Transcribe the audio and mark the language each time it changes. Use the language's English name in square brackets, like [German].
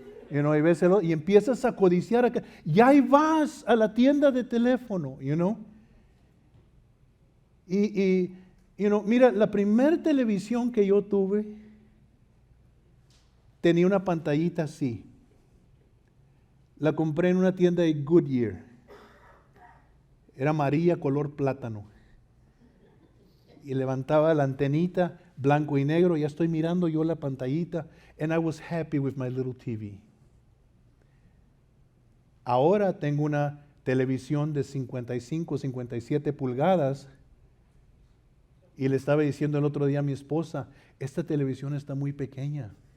[Spanish] Y ves y empiezas a codiciar acá. Y ahí vas a la tienda de teléfono, mira, la primera televisión que yo tuve tenía una pantallita así. La compré en una tienda de Goodyear. Era amarilla color plátano. Y levantaba la antenita, blanco y negro. Ya estoy mirando yo la pantallita. [English] And I was happy with my little TV. [Spanish] Ahora tengo una televisión de 55, 57 pulgadas. Y le estaba diciendo el otro día a mi esposa, esta televisión está muy pequeña.